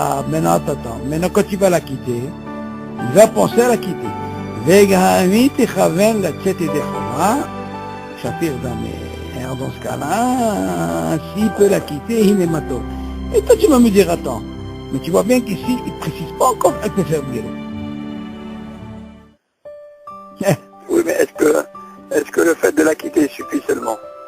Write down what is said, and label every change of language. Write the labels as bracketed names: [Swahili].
[French] Maintenant, attends. Maintenant, quand tu vas la quitter, il va penser à la quitter. [Hebrew] וגם היא תכוון לצאת ידי חובה, Shafir Damé. [French] Alors dans ce cas-là, s'il peut la quitter, il est mato. Et toi tu vas me dire, attends, mais tu vois bien qu'ici, il ne précise pas encore qu'elle peut faire Birou. Oui, mais est-ce que le fait de la quitter suffit seulement?